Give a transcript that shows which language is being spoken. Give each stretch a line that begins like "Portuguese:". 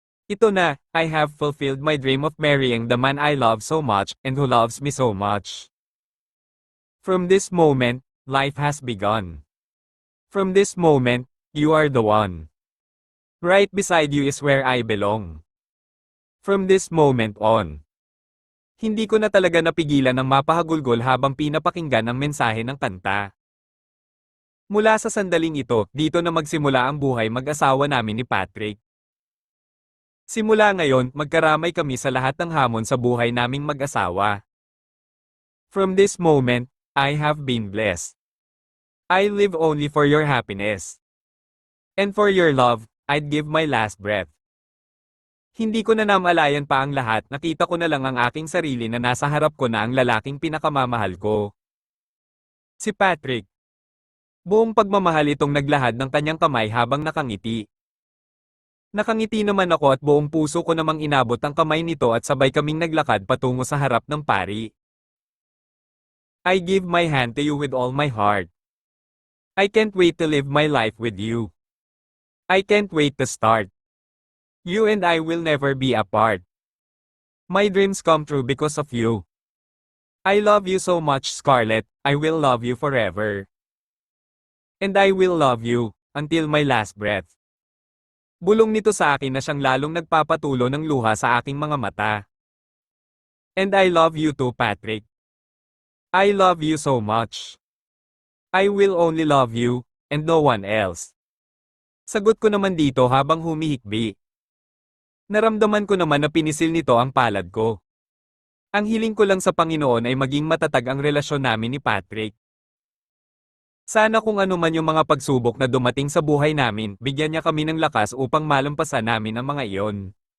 Filipino: Ito na,
English: I have fulfilled my dream of marrying the man I love so much and who loves me so much. From this moment, life has begun. From this moment, you are the one. Right beside you is where I belong. From this moment on.
Filipino: Hindi ko na talaga napigilan ng mapahagulgol habang pinapakinggan ang mensahe ng kanta. Mula sa sandaling ito, dito na magsimula ang buhay mag-asawa namin ni Patrick. Simula ngayon, magkaramay kami sa lahat ng hamon sa buhay naming mag-asawa.
English: From this moment, I have been blessed. I live only for your happiness. And for your love, I'd give my last breath.
Filipino: Hindi ko na namalayan pa ang lahat, nakita ko na lang ang aking sarili na nasa harap ko na ang lalaking pinakamamahal ko. Si Patrick. Buong pagmamahal itong naglahad ng kanyang kamay habang nakangiti. Nakangiti naman ako at buong puso ko namang inabot ang kamay nito at sabay kaming naglakad patungo sa harap ng pari.
English: I give my hand to you with all my heart. I can't wait to live my life with you. I can't wait to start. You and I will never be apart. My dreams come true because of you. I love you so much Scarlett, I will love you forever. And I will love you, until my last breath.
Filipino: Bulong nito sa akin na siyang lalong nagpapatulo ng luha sa aking mga mata.
English: And I love you too Patrick. I love you so much. I will only love you, and no one else.
Filipino: Sagot ko naman dito habang humihikbi. Naramdaman ko naman na pinisil nito ang palad ko. Ang hiling ko lang sa Panginoon ay maging matatag ang relasyon namin ni Patrick. Sana kung ano man yung mga pagsubok na dumating sa buhay namin, bigyan niya kami ng lakas upang malampasan namin ang mga iyon.